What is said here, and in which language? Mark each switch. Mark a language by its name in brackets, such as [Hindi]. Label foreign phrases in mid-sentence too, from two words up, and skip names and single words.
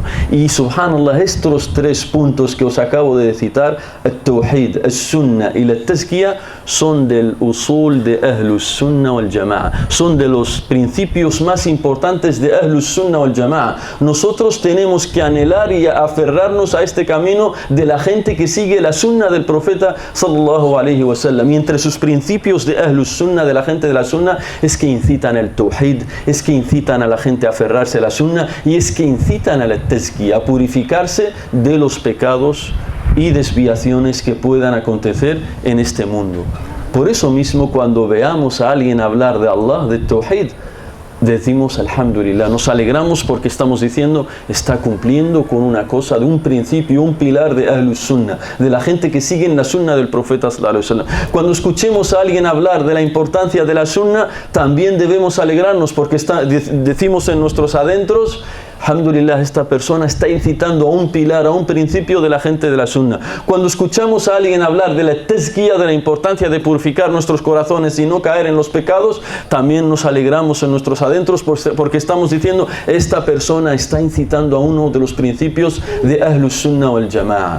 [Spanish] Y subhanallah, estos tres puntos que os acabo de citar, el tawhid, el sunnah y la tazkiya, son del usul de [Arabic] أهل السنة والجماعة, [Spanish] son de los principios más importantes de [Arabic] أهل السنة والجماعة. [Spanish] Nosotros tenemos que anhelar y aferrarnos a este camino de la gente que sigue la sunnah del profeta [Arabic] صلى الله عليه وسلم. [Spanish] Y entre sus principios de [Arabic] أهل السنة, [Spanish] de la gente de la sunnah, es que incitan al tawhid, es que incitan a la gente a aferrarse a la sunnah, y es que incitan a la tazkiya, a purificarse de los pecados y desviaciones que puedan acontecer en este mundo. Por eso mismo, cuando veamos a alguien hablar de Allah, de tawhid, decimos alhamdulillah, nos alegramos, porque estamos diciendo está cumpliendo con una cosa, de un principio, un pilar de [Arabic] أهل السنة, [Spanish] de la gente que sigue en la sunnah del profeta [Arabic] صلى الله عليه وسلم. [Spanish] Cuando escuchemos a alguien hablar de la importancia de la sunnah, también debemos alegrarnos, porque decimos en nuestros adentros: alhamdulillah, esta persona está incitando a un pilar, a un principio de la gente de la sunnah. Cuando escuchamos a alguien hablar de la tazkiya, de la importancia de purificar nuestros corazones y no caer en los pecados, también nos alegramos en nuestros adentros, porque estamos diciendo: esta persona está incitando a uno de los principios de [Arabic] أهل السنة والجماعة.